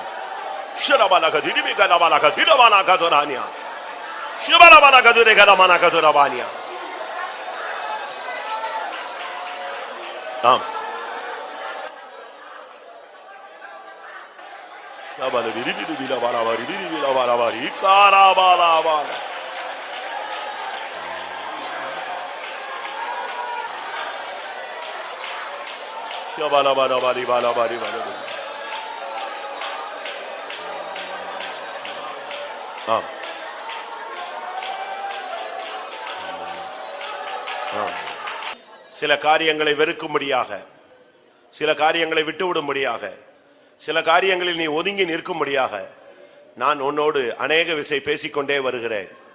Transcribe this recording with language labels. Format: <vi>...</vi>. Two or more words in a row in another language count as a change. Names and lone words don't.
<ta>Shirabalaka, Dibikanabalaka, Tirabanaka, Torania. Shibarabalaka, Dikanamanaka, Torabania. Shabala biri bila bala bari biri bila bala bari kara bala bala. Shabala bala bari bala bari bala. சில காரியங்களை வெறுக்கும்படியாக, சில காரியங்களை விட்டுவிடும்படியாக, சில காரியங்களில் நீ ஒதுங்கி நிற்கும்படியாக நான் உன்னோடு அநேக விசை பேசிக்கொண்டே வருகிறேன்.</ta>